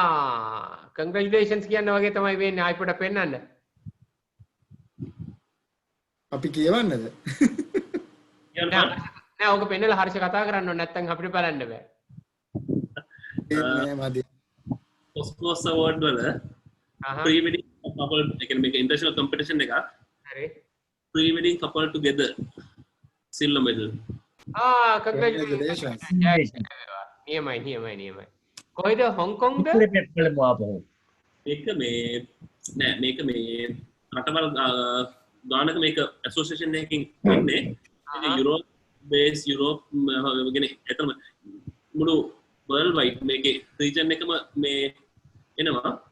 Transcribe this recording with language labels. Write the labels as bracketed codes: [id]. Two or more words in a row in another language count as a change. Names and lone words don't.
[si] කංග්‍රැචුලේෂන්ස් කියන්න වගේ තමයි වෙන්නේ. ආයි පොඩ පෙන්නන්න. අපි කියවන්නද? නෑ ඕක පෙන්නලා හර්ෂ කතා කරන්න ඕනේ නැත්නම් අපිට බලන්න බෑ. නෑ මදි. ඔස්කෝස් අවෝඩ් වල [en] pre wedding couple [si] එකන මේක [en] international competition [si] එකක්. හරි. [en] pre wedding couple together silver medal. [si] කංග්‍රැචුලේෂන්ස්. නියමයි. කොයිද හොංකොංද? බලමු ආපහු. ඒක මේ නෑ මේක මේ රටවල් ගානක මේක ඇසෝසියේෂන් එකකින් ඉන්නේ. ඒක [en] Europe base Europe [si] ගෙන එතනම මුළු [en] world wide [si] මේකේ රීජන් එකම මේ එනවා.